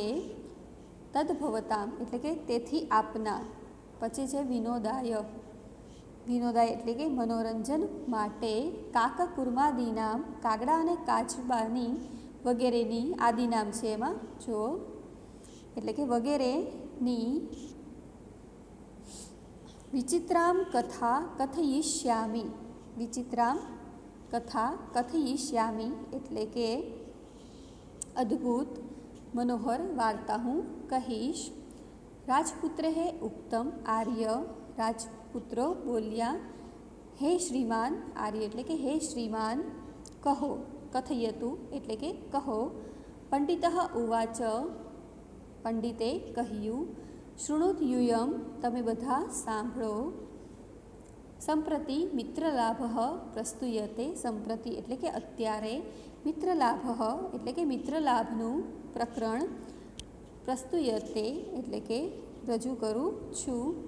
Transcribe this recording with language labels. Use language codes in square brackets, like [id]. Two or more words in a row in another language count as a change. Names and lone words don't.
[gu] તદ્ભવતામ એટલે કે તેથી આપના. પછી છે વિનોદાય. વિનોદાય એટલે કે મનોરંજન માટે. કાકકુર્માદિનામ કાગડા અને કાચબાની વગેરેની આદિનામ છે એમાં જુઓ, એટલે કે વગેરે [sa] विचित्रां कथा कथयिष्यामि। विचित्रां कथा कथयिष्यामि [gu] એટલે કે અદ્ભુત મનોહર વાર્તા હું કહીશ। [sa] राजपुत्रे उक्तम आर्य [gu] રાજપુત્રો બોલ્યા હે શ્રીમાન આર્ય એટલે કે હે શ્રીમાન કહો कथयतु એટલે કે कहो। [sa] पंडितः उवाच [gu] पंडिते કહ્યું शृणुत्यूयं તમે બધા સાંભળો। સંપ્રતિ મિત્રલાભ પ્રસ્તુયતે સંપ્રતિ એટલે કે અત્યારે મિત્રલાભ એટલે કે મિત્રલાભનું પ્રકરણ પ્રસ્તુયતે એટલે કે રજૂ કરું છું।